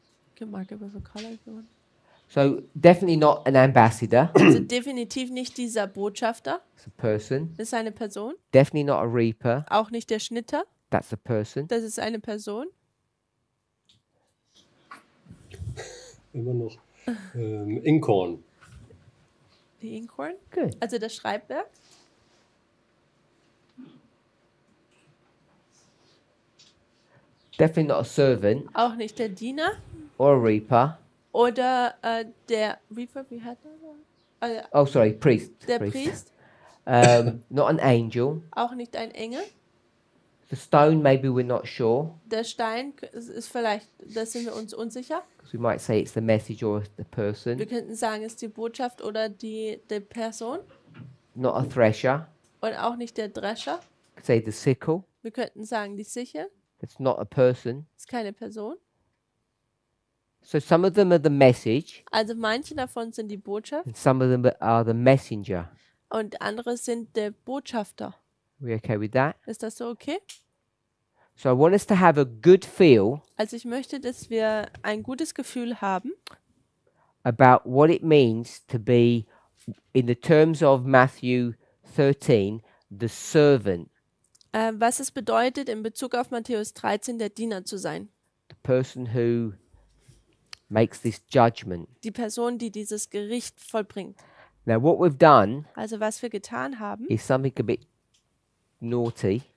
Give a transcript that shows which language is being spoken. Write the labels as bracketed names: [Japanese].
[English] You can mark it with a color if you want. So definitely not an ambassador. [German] Also definitiv nicht dieser Botschafter, [English] It's a person. [German] das ist eine Person. [English] Definitely not a reaper. [German] Auch nicht der Schnitter, [English] That's a person. [German] das ist eine Person. immer noch. Inkhorn. Die Inkhorn, [English] Good. [German] also das Schreibwerk. [English] Definitely not a servant [German] Auch nicht der Diener [English] or a reaper. [German] oder der Reaper, wie hat er? [English] Oh, sorry, priest. [German] Der Priest, [English] Not an angel. [German] auch nicht ein Engel. [English] The stone, maybe we're not sure. [German] Der Stein ist vielleicht, da sind wir uns unsicher. [English] 'Cause we might say it's the message or the person. [German] Wir könnten sagen, es ist die Botschaft oder die Person. [English] Not a thresher. [German] Und auch nicht der Drescher. [English] Could say the sickle. [German] Wir könnten sagen, die Sichel [English] It's not a person. [German] ist keine Person. [English] So some of them are the message, [German] Also manche davon sind die Botschaft [English] and some of them are the messenger. [German] und andere sind der Botschafter. [English] We okay with that? [German] Ist das so okay? [English] So I want us to have a good feel [German] Also ich möchte, dass wir ein gutes Gefühl haben [English] about what it means to be, in the terms of Matthew 13, the servant, [German] was es bedeutet, in Bezug auf Matthäus 13 der Diener zu sein. [English] the person who makes this judgment. [German] Die Person, die dieses Gericht vollbringt. [English] Now, what we've done [German] Also was wir getan haben, [English] is something a bit naughty,